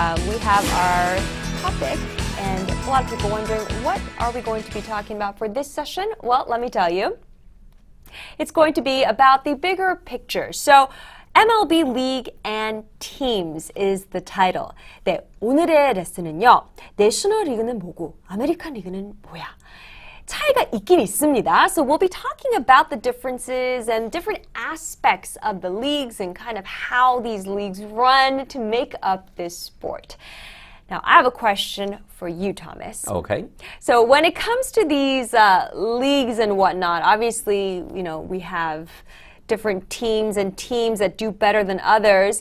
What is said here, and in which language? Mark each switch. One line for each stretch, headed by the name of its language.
English: We have our topic, and a lot of people wondering, what are we going to be talking about for this session? Well, let me tell you. It's going to be about the bigger picture. So, MLB League and Teams is the title.
Korean: 네, 오늘의 레슨은요. 내셔널 리그는 뭐고 아메리칸 리그는 뭐야? 차이가 있긴 있습니다.
English: So we'll be talking about the differences and different aspects of the leagues and kind of how these leagues run to make up this sport. Now, I have a question for you, Thomas. Okay. So when it comes to these leagues and whatnot, obviously, you know, we have different teams and teams that do better than others.